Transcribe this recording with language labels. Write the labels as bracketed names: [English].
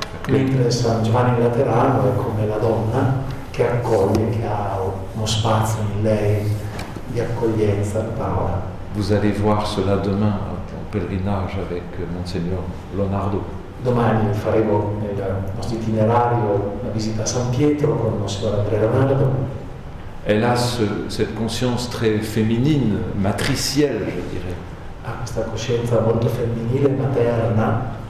[Italian] mentre San Giovanni Laterano è come la donna che accoglie, che ha uno spazio in lei di accoglienza alla parola. [French] Vous allez voir cela demain en pèlerinage avec Monseigneur Leonardo. [Italian] Domani faremo nel nostro itinerario la visita a San Pietro con il Monsignor Andrea Leonardo. [French] Elle a cette conscience très féminine, matricielle, je dirais. [Italian] Ha questa coscienza molto femminile, materna,